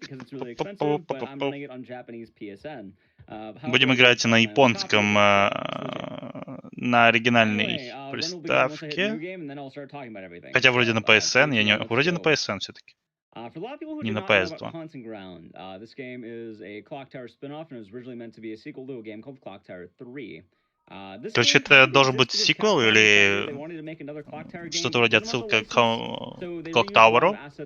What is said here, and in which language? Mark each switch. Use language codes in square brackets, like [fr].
[en] get because it's really expensive, but I'm running it on Japanese PSN. [ru] Будем играть на японском, на оригинальной приставке. Хотя вроде на PSN, я не... Вроде на PSN все-таки. Не на PS2. [en] This game is a Clock Tower spin-off and was originally meant to be a sequel to a game called Clock Tower 3. [ru] Короче, это должен быть сиквел или что-то вроде отсылка к Clock Tower.